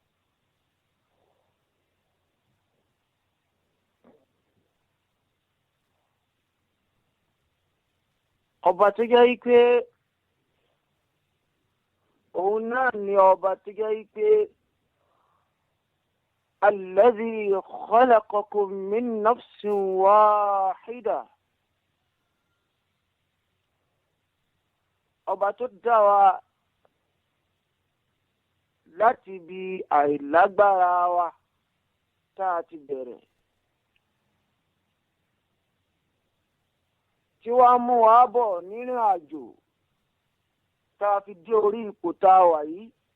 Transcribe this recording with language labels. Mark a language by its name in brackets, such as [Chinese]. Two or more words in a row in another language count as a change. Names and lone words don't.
[Yoruba] ọba tó jẹ́ pé òun náà ni ọba tó jẹ́ pé [Arabic] الذي خلقكم من نفس واحدة, [Yoruba] ọba tó dá wa láti bí àìlágbára wa tá a ti bẹ̀rẹ̀, tí wàá mú wa bọ̀ nínú àjò tá a fi dé orí ipò tá a wà yìí